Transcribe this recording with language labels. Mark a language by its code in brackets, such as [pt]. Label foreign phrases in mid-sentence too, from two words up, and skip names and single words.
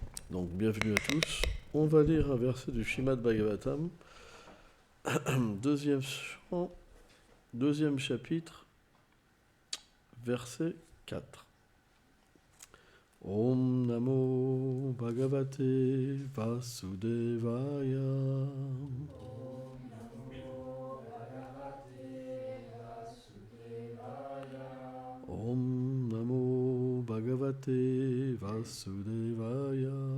[fr] Donc, bienvenue à tous. On va lire un verset du Srimad Bhagavatam, deuxième chant, deuxième chapitre, verset 4. [sa] ॐ नमो भगवते वासुदेवाय. ॐ नमो भगवते वासुदेवाय.